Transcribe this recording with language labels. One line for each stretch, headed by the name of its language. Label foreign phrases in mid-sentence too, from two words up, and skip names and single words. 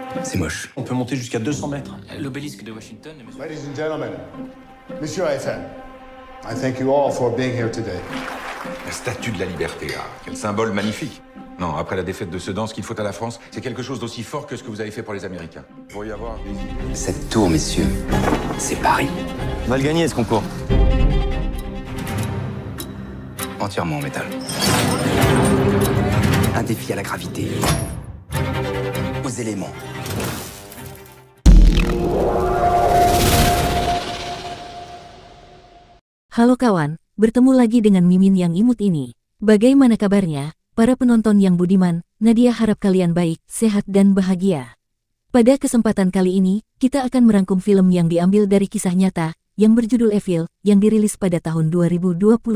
French: C'est moche. On peut monter jusqu'à 200 mètres. L'obélisque de Washington...
English: Ladies and gentlemen, Monsieur Eiffel, I thank you all for being here today.
French: La statue de la liberté, quel symbole magnifique. Non, après la défaite de Sedan, ce qu'il faut à la France, c'est quelque chose d'aussi fort que ce que vous avez fait pour les Américains. Il pourrait y avoir des... Cette tour, messieurs, c'est Paris. On va le gagner, ce concours. Entièrement en métal. Un défi à la gravité. Aux éléments.
Indonesian: Halo kawan, bertemu lagi dengan Mimin yang imut ini. Bagaimana kabarnya, para penonton yang budiman? Nadia harap kalian baik, sehat dan bahagia. Pada kesempatan kali ini, kita akan merangkum film yang diambil dari kisah nyata, yang berjudul Evil, yang dirilis pada tahun 2021.